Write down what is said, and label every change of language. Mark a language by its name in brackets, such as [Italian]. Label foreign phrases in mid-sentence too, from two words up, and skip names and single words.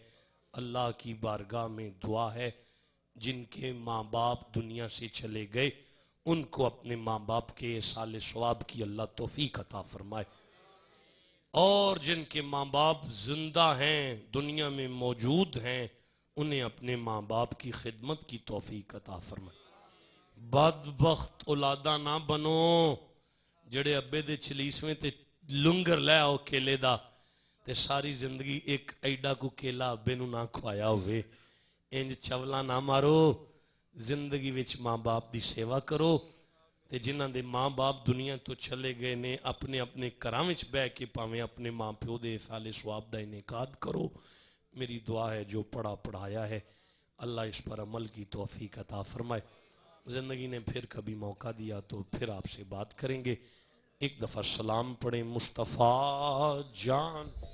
[Urdu] اللہ کی بارگاہ میں دعا ہے جن کے ماں باپ دنیا سے چلے گئے ان کو اپنے ماں باپ کے اصال ثواب کی اللہ توفیق عطا فرمائے, اور جن کے ماں باپ زندہ ہیں دنیا میں موجود ہیں انہیں اپنے ماں باپ کی خدمت کی توفیق عطا فرمائے. [Punjabi] بدبخت اولادہ نہ بنو جڑے ابے دے چلیسویں تے لنگر لے آؤ کیلے دا تے ساری زندگی ایک ایڈا کو کیلا ابے نو نہ کھوایا ہوئے. انج چولا نہ مارو, زندگی وچ ماں باپ دی سیوا کرو. تے جنہاں دے ماں باپ دنیا تو چلے گئے نے اپنے اپنے گھراں وچ بیٹھ کے پاویں اپنے ماں پیو دے سال ثواب دا انعقاد کرو. [Urdu] میری دعا ہے جو پڑھا پڑھایا ہے اللہ اس پر عمل کی توفیق عطا فرمائے. زندگی نے پھر کبھی موقع دیا تو پھر آپ سے بات کریں گے. ایک دفعہ سلام پڑھیں مصطفیٰ جان